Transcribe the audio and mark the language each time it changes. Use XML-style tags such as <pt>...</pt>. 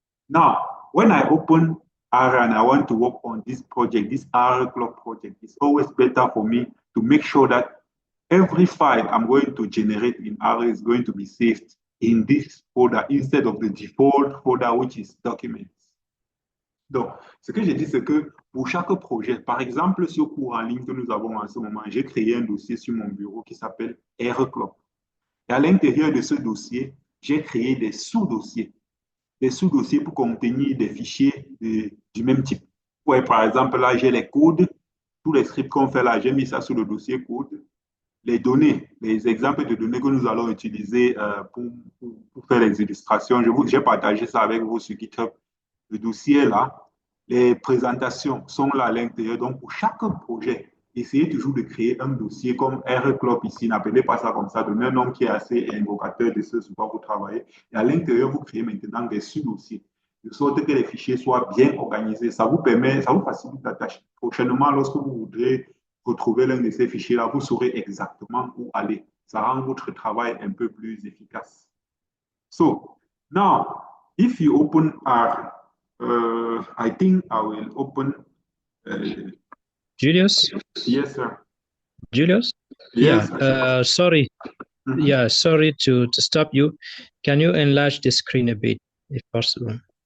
<en>Now, when I open R and I want to work on this project, this R clock project, it's always better for me to make sure that every file I'm going to generate in R is going to be saved in this folder instead of the default folder, which is documents.</en> <fr>Donc, ce que j'ai dit, c'est que pour chaque projet, par exemple, sur cours en ligne que nous avons en ce moment, j'ai créé un dossier sur mon bureau qui s'appelle R-Clock. Et à l'intérieur de ce dossier, j'ai créé des sous-dossiers. Des sous-dossiers pour contenir des fichiers du même type. Ouais, par exemple, là, j'ai les codes, tous les scripts qu'on fait là, j'ai mis ça sur le dossier code. Les données, les exemples de données que nous allons utiliser pour faire les illustrations, j'ai partagé ça avec vous sur GitHub. Le dossier là, les présentations sont là à l'intérieur. Donc, pour chaque projet, essayez toujours de créer un dossier comme R-Clock ici. N'appelez pas ça comme ça. Donnez un nom qui est assez invocateur de ce sur quoi vous travaillez. Et à l'intérieur, vous créez maintenant des sous-dossiers, de sorte que les fichiers soient bien organisés. Ça vous permet, ça vous facilite la tâche. Prochainement, lorsque vous voudrez retrouver l'un de ces fichiers-là, vous saurez exactement où aller. Ça rend votre travail un peu plus efficace.</fr> <en>So, now, if you open R, I think I will open. Julius? Yes, sir. Julius? Yes. Yeah. Sorry. Mm-hmm. Yeah. Sorry to stop you. Can you enlarge the screen a bit, if possible?</en>